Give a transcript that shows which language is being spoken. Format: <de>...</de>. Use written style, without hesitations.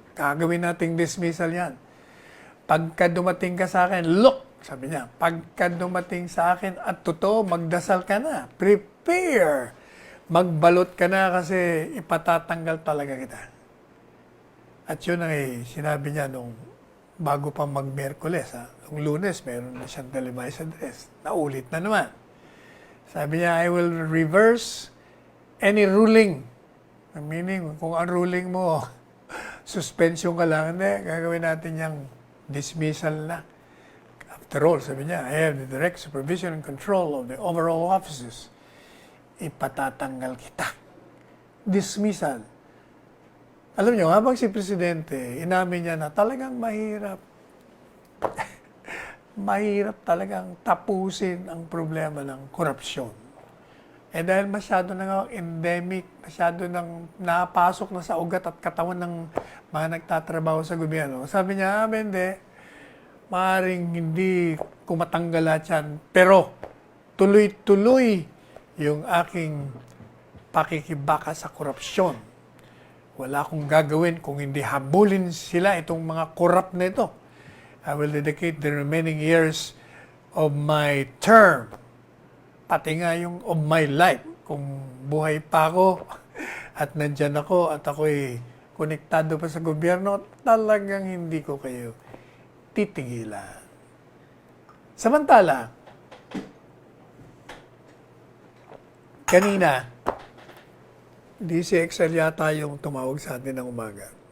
<tl>Gagawin nating dismissal yan. Pagka dumating ka sa akin, look, sabi niya, pagka dumating sa akin at totoo, magdasal ka na, prepare, magbalot ka na kasi ipatatanggal talaga kita. At yun ang sinabi niya nung bago pa mag-Miyerkules. Nung Lunes, meron na siyang televised address. Naulit na naman. Sabi niya,</tl> <en>I will reverse any ruling.</en> <tl>Meaning, kung ang ruling mo, suspension ka lang, hindi, gagawin natin yung dismissal na.</tl> <en>After all,</en> <tl>sabi niya,</tl> <en>I have the direct supervision and control of the overall offices.</en> <tl>Ipatatanggal kita. Dismissal. Alam niyo, habang si Presidente, inamin niya na talagang mahirap. Mahirap talagang tapusin ang problema ng korupsyon. Dahil masyado na endemic, masyado nang napasok na sa ugat at katawan ng mga nagtatrabaho sa gobyerno. Sabi niya, hindi, maaaring hindi kumatanggal lahat yan, pero tuloy-tuloy yung aking pakikibaka sa korupsyon. Wala akong gagawin kung hindi habulin sila itong mga corrupt na ito.</tl> <en>I will dedicate the remaining years of my term,</en> <tl>pati nga yung</tl> <en>of my life.</en> <tl>Kung buhay pa ako at nandyan ako at ako'y konektado pa sa gobyerno, talagang hindi ko kayo titigilan. Samantala, kanina, DCXL yata yung tumawag sa atin ng umaga.</tl>